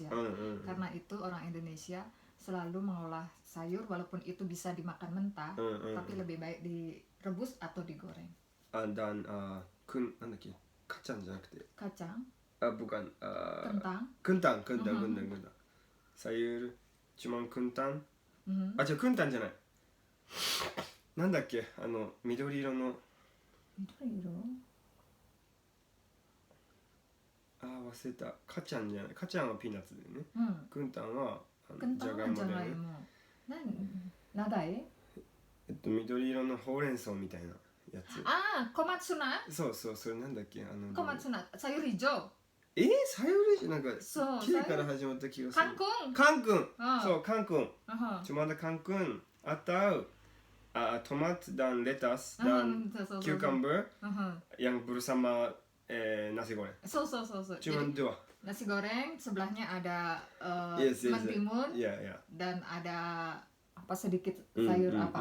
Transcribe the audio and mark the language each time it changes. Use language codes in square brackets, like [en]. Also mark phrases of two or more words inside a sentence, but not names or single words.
[id] Karena itu orang Indonesia selalu mengolah sayur walaupun itu bisa dimakan mentah, tapi lebih baik direbus atau digoreng. Dan kacang bukan kentang. Sayur cuma kentang. [ja] Kentang じゃない。なんだっけ、緑色の。忘れた。カチャンじゃない。カチャンはピーナッツでね。クンタンはじゃがいもだよね。長い？緑色のほうれん草みたいなやつ。小松菜？そう、それなんだっけ、小松菜、さゆりじょ。さゆりじょ、なんかキレから始まった気がする。カンクン。そう、カンクン。 [id] cuma ada kangkung atau tomat dan lettuce dan cucumber yang bersama nasi goreng. Cuma dua. Nasi goreng sebelahnya ada mentimun dan ada sedikit sayur apa.